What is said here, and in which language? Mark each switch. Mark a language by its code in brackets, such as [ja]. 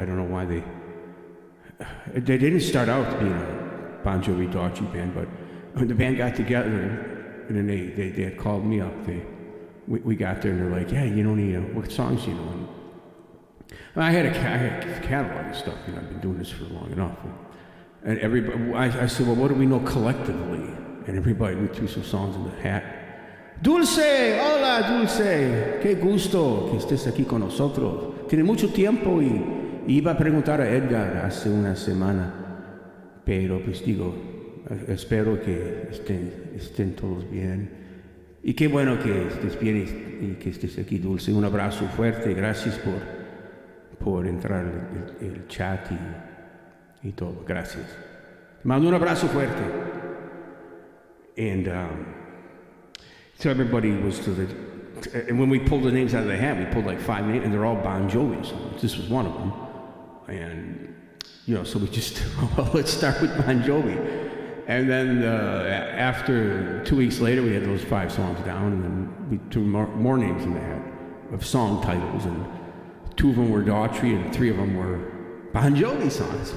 [en] I don't know why they didn't start out being a Bon Jovi Daughtry band, but when the band got together, and then they had called me up. We got there and they're like, yeah, you don't need what songs you know? And I had a catalog of stuff. You know, I've been doing this for long enough. And everybody, I said, well, what do we know collectively? And everybody threw some songs in the hat. [es] Dulce, hola Dulce, qué gusto que estés aquí con nosotros. Tiene mucho tiempo y iba a preguntar a Edgar hace una semana, pero pues digo, espero que estén todos bien. Y qué bueno que estés bien y que estés aquí, Dulce. Un abrazo fuerte, gracias por entrar el chat y todo, gracias. Te mando un abrazo fuerte. [en] And so everybody was and when we pulled the names out of the hat, we pulled like 5 names, and they're all Bon Jovi songs. This was one of them. And, you know, so we just, well, let's start with Bon Jovi. And then after 2 weeks later, we had those 5 songs down, and then we threw more names in the hat of song titles, and 2 of them were Daughtry, and 3 of them were Bon Jovi songs.